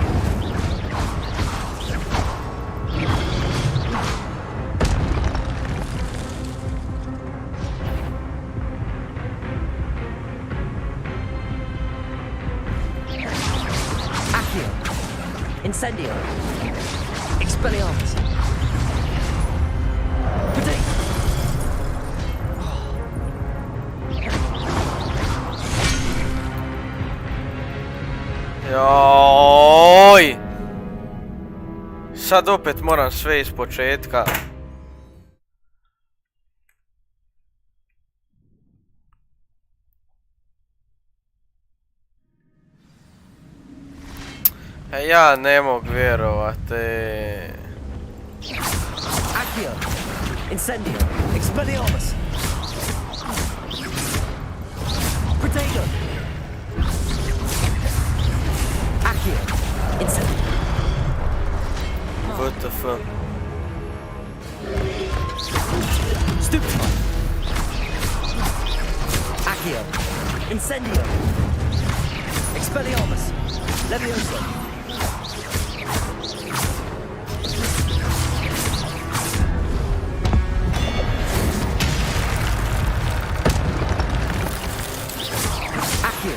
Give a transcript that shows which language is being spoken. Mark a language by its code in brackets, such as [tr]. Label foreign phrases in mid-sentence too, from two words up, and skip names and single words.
[la] Accio! Incendio! Expelliarmus! Protego! [hr] Joj! Sad opet moram sve iz početka. Ja ne mogu vjerovati. [la] Accio! Incendio! Expelliarmus! Protego! Accio! Incendio! [en] What the fuck? [la] Stupefy! Accio! Incendio! Expelliarmus! Levioso! Accio!